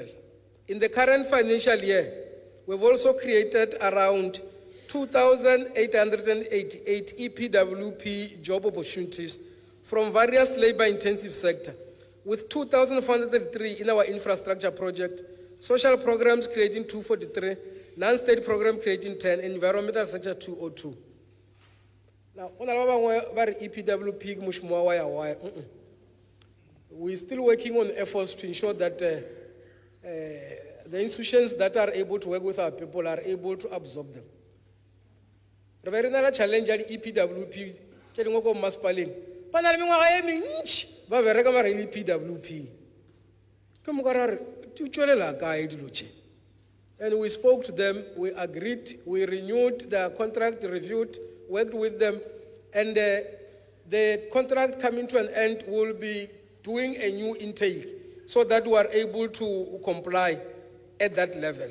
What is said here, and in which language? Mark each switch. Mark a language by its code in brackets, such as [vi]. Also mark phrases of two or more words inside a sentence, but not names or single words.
[en] In the current financial year, we've also created around 2,888 EPWP job opportunities from various labor-intensive sectors, with 2,403 in our infrastructure project, social programs creating 243, non-state program creating 10, and environmental sector 202. Now, EPWP we're still working on efforts to ensure that the institutions that are able to work with our people are able to absorb them. [nso] Re be re na le challenge ya di-EPWP tse dingwe ko masepaleng ba na le mengwaga e mentši ba bereka mara e le EPWP ke moka ra re di tšwelela kae dilo tše. [en] And we spoke to them, we agreed, we renewed their contract, reviewed, worked with them, and the contract coming to an end will be doing a new intake so that we are able to comply at that level.